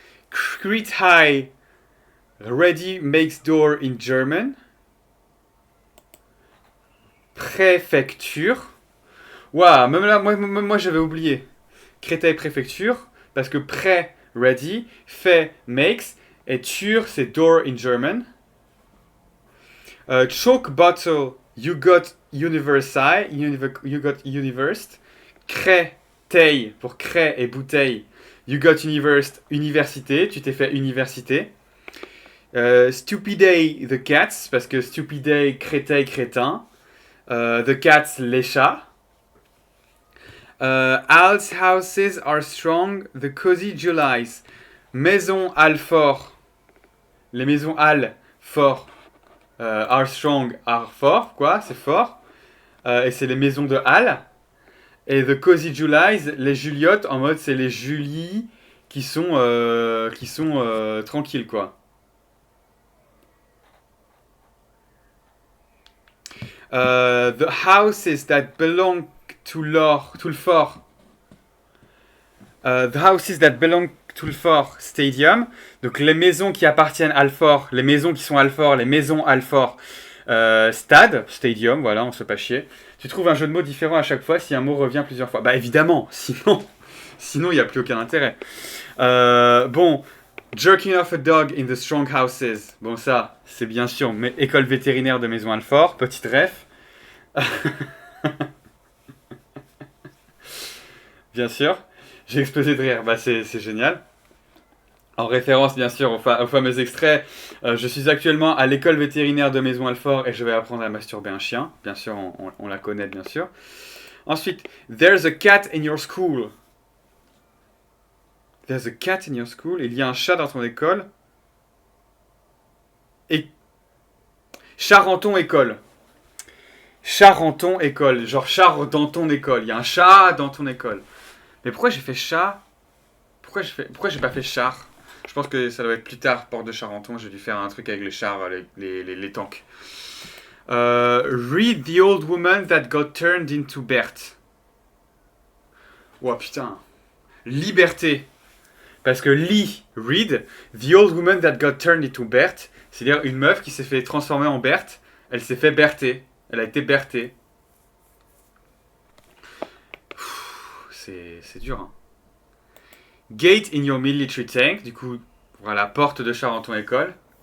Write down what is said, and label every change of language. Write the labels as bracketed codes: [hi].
[en] Crete High ready makes door in German. [fr] Préfecture. Waouh, même là, moi j'avais oublié. Créteil préfecture, parce que pré, ready, fait, makes, et tur, c'est [en] door in German. Choke bottle, you got university, you got universed. [fr] Créteil, pour cré et bouteille, [en] you got universed, [fr] université, tu t'es fait université. Stupiday, [en] the cats, [fr] parce que stupiday, créteil, crétin. [en] The cats, [fr] les chats. [en] Al's houses are strong, the cozy Julys. [fr] Maison Alfort. Les maisons Al, fort. [en] Are strong, [fr] are fort, quoi, c'est fort. Et c'est les maisons de Al. Et [en] the cozy Julys, [fr] les Juliottes, en mode c'est les Julies qui sont tranquilles, quoi. [en] The houses that belong to [fr] le fort. [en] The houses that belong to [fr] le fort [en] stadium. [fr] Donc les maisons qui appartiennent à Alfort, les maisons qui sont Alfort, les maisons Alfort. Stade, stadium, voilà, on se fait pas chier. Tu trouves un jeu de mots différent à chaque fois si un mot revient plusieurs fois. Bah évidemment, sinon il n'y a plus aucun intérêt. [en] Bon, jerking off a dog in the strong houses. [fr] Bon ça, c'est bien sûr, mais école vétérinaire de Maison Alfort, petite ref. Bien sûr, j'ai explosé de rire, bah c'est génial. En référence bien sûr au fameux extrait, je suis actuellement à l'école vétérinaire de Maison Alfort et je vais apprendre à masturber un chien. Bien sûr, on la connaît bien sûr. Ensuite, [en] there's a cat in your school. There's a cat in your school. [fr] Il y a un chat dans ton école. Et Charenton école. Charenton école. Genre chat dans ton école. Il y a un chat dans ton école. Mais pourquoi j'ai fait chat? Pourquoi j'ai pas fait char? Je pense que ça doit être plus tard, Port de Charenton. J'ai dû faire un truc avec les chars, les tanks. [en] Read the old woman that got turned into Bert. [fr] Oh putain. Liberté. Parce que [en] read, the old woman that got turned into Bert, [fr] c'est-à-dire une meuf qui s'est fait transformer en Berthe, elle s'est fait Berthé. Elle a été Berthé. C'est dur, hein. [en] Gate in your military tank, [fr] du coup, voilà, porte de Charenton-École.